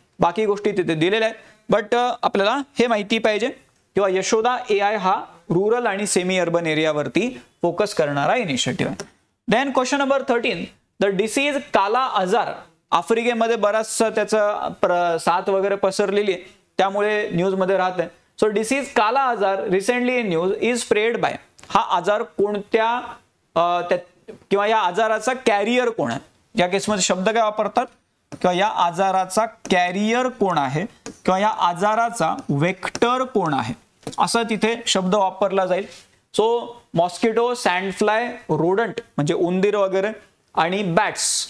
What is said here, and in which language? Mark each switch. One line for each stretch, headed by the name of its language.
Marathi: बाकी गोष्टी तिथे दिलेल्या आहेत, बट आपल्याला हे माहिती पाहिजे किंवा यशोदा AI हा रुरल आणि सेमी अर्बन एरियावरती फोकस करणारा इनिशिएटिव्ह आहे.
English: Then question number 13.
Marathi: The disease काला आजार, आफ्रिकेमध्ये बराचसा त्याचं साथ वगैरे पसरलेली आहे त्यामुळे न्यूजमध्ये राहत आहे.
English: So disease kala azar recently in news is spread by.
Marathi: हा आजार कोणत्या किंवा या आजाराचा कॅरियर कोण आहे, या केसमध्ये शब्द काय वापरतात, किंवा या आजाराचा कॅरियर कोण आहे किंवा या आजाराचा वेक्टर कोण आहे, असं तिथे शब्द वापरला जाईल. सो मॉस्किटो, सँडफ्लाय, रोडंट म्हणजे उंदीर वगैरे आणि बॅट्स.